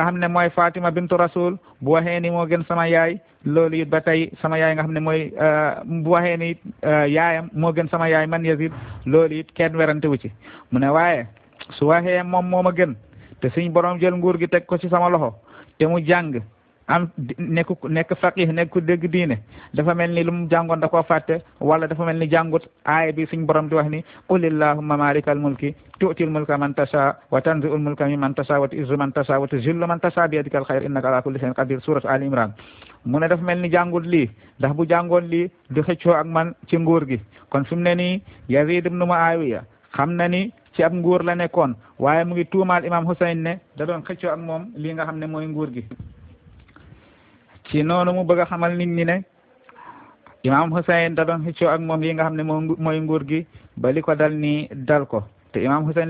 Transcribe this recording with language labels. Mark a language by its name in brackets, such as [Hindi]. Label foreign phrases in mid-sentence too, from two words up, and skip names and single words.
[Wolof] xam ne mooy Fatima bintu Rasul bu waxee ni moo gën sama yaay loolu it ba tey sama yaay nga xam ne mooy bu waxee ni yaayam moo gën sama yaay man Yazid loolu it kenn werante wu ci mu ne waaye su waxee moom moo ma gën te suñ borom jël nguur gi teg ko ci sama loxo te mu jàng am nekk faqih nekk ku dégg diine dafa mel ni lu mu jàngoon da koo fàtte wala dafa mel ni jàngut aaya bi suñ borom di wax ni [Arabic] قل اللهم مالك الملك تؤتي الملك من تشاء وتنزع الملك ممن تشاء وتعز من تشاء وتذل من تشاء بيدك الخير إنك على كل شيء قدير [Wolof] surat Ali Imran mu ne dafa mel ni jàngut lii ndax bu jàngoon lii di xëccoo ak man ci nguur gi kon fi mu ne nii Yazid ibn Muawiya xam na ni ci ab nguur la nekkoon waaye mu ngi tuumaal imam Husayn ne da doon xëccoo ak moom lii nga xam ne mooy nguur gi ci noonu mu bëgg a xamal nit ñi ne imam Husayn da doon xëccoo ak moom lii nga xam ne mooy nguur gi ba li ko dal nii dal ko te imam Husayn li